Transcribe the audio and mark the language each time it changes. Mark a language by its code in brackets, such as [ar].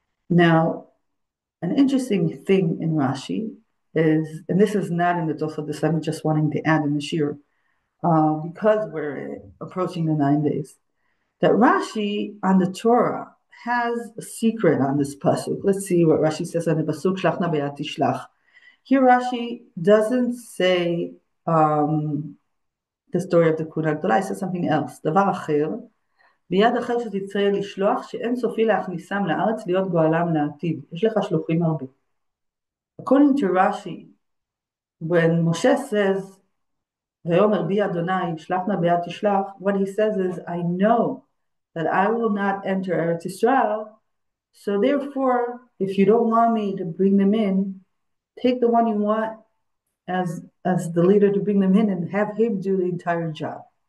[en] Now, an interesting thing in Rashi is, and this is not in the Tosfot, this I'm just wanting to add in the shiur, because we're approaching the 9 days, that Rashi on the Torah has a secret on this pasuk. Let's see what Rashi says on the pasuk, [he] shlach na be'at tishlach. [en] Here Rashi doesn't say the story of the kehuna gedola, he says something else. [he] דבר אחר, ביד אחר שתצטרך לשלוח, שאין סופי להכניסם לארץ להיות גואלם לעתיד. יש לך שלוחים הרבה. [en] According to Rashi, when Moshe says, [he] ויאמר בי אדוני, שלח נא ביד תשלח, [en] what he says is, I know that I will not enter Eretz Yisrael, so therefore, if you don't want me to bring them in, take the one you want as the leader to bring them in and have him do the entire job.